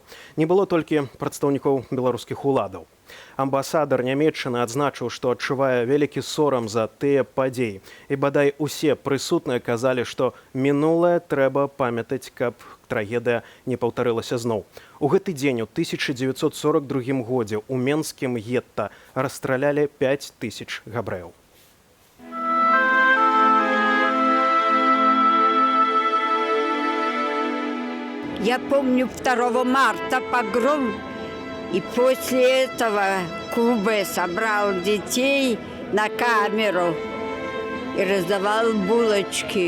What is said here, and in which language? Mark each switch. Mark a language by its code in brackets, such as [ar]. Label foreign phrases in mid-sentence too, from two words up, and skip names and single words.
[be] Не было толькі прадстаўнікоў беларускіх уладаў. Амбасадар Нямецчыны адзначыў, што адчувае вялікі сорам за тыя падзеі. І бадай усе прысутныя казалі, што мінулае трэба памятаць, каб трагедыя не паўтарылася зноў. У гэты дзень у 1942 годзе ў менскім гетта расстралялі 5000 габрэяў. [ru] Я помню 2 марта погром, и после этого Кубе собрал детей на камеру и раздавал булочки.